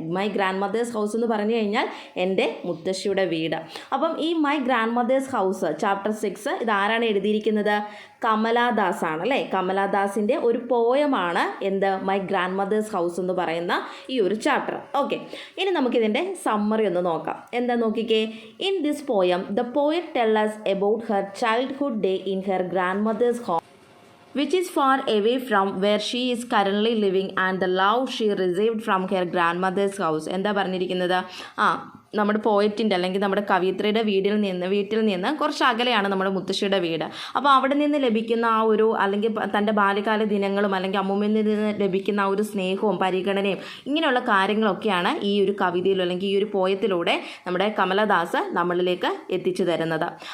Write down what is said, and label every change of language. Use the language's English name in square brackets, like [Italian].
[Malayalam] My grand mothers house എന്ന് പറഞ്ഞു കഴിഞ്ഞാൽ എൻ്റെ മുത്തശ്ശിയുടെ വീട്. അപ്പം ഈ my grand mothers house chapter 6 ഇതാരാണ് എഴുതിയിരിക്കുന്നത്? കമലാദാസ് ആണ് അല്ലേ. കമലാദാസിൻ്റെ ഒരു പോയമാണ് എന്ത് മൈ ഗ്രാൻഡ് മദേഴ്സ് ഹൗസ് എന്ന് പറയുന്ന ഈ ഒരു ചാപ്റ്റർ. ഓക്കെ, ഇനി നമുക്കിതിൻ്റെ സമ്മറി ഒന്ന് നോക്കാം. എന്താ നോക്കിക്കേ. [English] In this poem the poet tell us about her childhood day in her grandmother's home, which is far away from where she is currently living, and the love she received from her grandmother's house. [Malayalam] എന്താ പറഞ്ഞിരിക്കുന്നത്? നമ്മുടെ പോയറ്റിൻ്റെ അല്ലെങ്കിൽ നമ്മുടെ കവിയത്രിയുടെ വീട്ടിൽ നിന്ന് കുറച്ച് അകലെയാണ് നമ്മുടെ മുത്തശ്ശിയുടെ വീട്. അപ്പോൾ അവിടെ നിന്ന് ലഭിക്കുന്ന ആ ഒരു അല്ലെങ്കിൽ തൻ്റെ ബാല്യകാല ദിനങ്ങളും അല്ലെങ്കിൽ അമ്മൂമ്മയിൽ നിന്ന് ലഭിക്കുന്ന ആ ഒരു സ്നേഹവും പരിഗണനയും ഇങ്ങനെയുള്ള കാര്യങ്ങളൊക്കെയാണ് ഈ ഒരു കവിതയിലോ അല്ലെങ്കിൽ ഈ ഒരു പോയത്തിലൂടെ നമ്മുടെ കമലദാസ് നമ്മളിലേക്ക് എത്തിച്ചു തരുന്നത്.